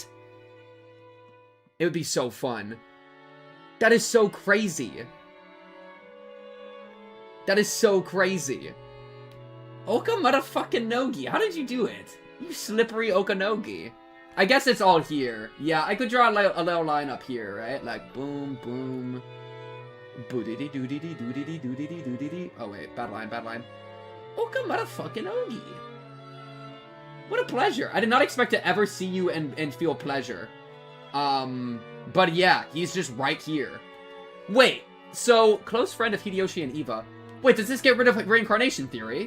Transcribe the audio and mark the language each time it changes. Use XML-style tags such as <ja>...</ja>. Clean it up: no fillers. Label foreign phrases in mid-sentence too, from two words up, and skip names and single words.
<en>It would be so fun. That is so crazy. That is so crazy. Oka motherfucking Nogi. How did you do it? You slippery Okanogi. I guess it's all here. Yeah, I could draw a little line up here, right? Like, boom, boom. Boodity doodity doodity doodity doodity. Oh, wait. Bad line, bad line. Oka motherfucking Ogi. What a pleasure. I did not expect to ever see you and feel pleasure. But yeah, he's just right here. Wait, so, close friend of Hideyoshi and Eva. Wait, does this get rid of reincarnation theory?</en>